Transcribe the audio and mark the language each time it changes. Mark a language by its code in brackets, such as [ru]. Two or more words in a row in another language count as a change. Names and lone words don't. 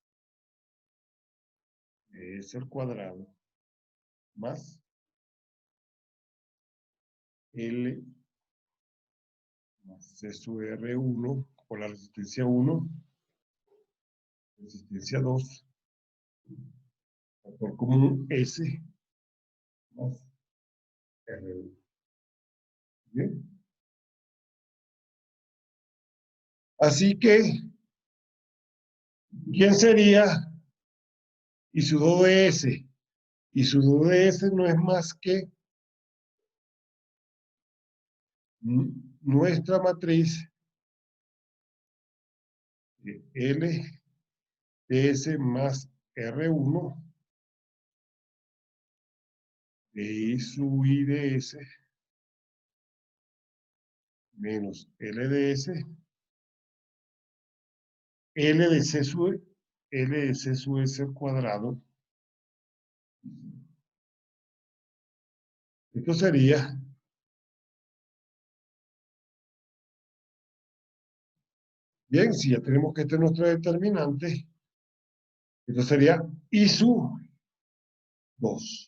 [es] es el cuadrado más L más C sub R1 por la resistencia 1, resistencia 2, por común S más R1. ¿Bien? Así que, ¿quién sería I sub 2 de S? I sub 2 de S no es más que nuestra matriz L de S más R1 de I sub I de S menos L de S, L de C sub S al cuadrado. Esto sería bien, si ya tenemos que este es nuestro determinante, esto sería I sub 2.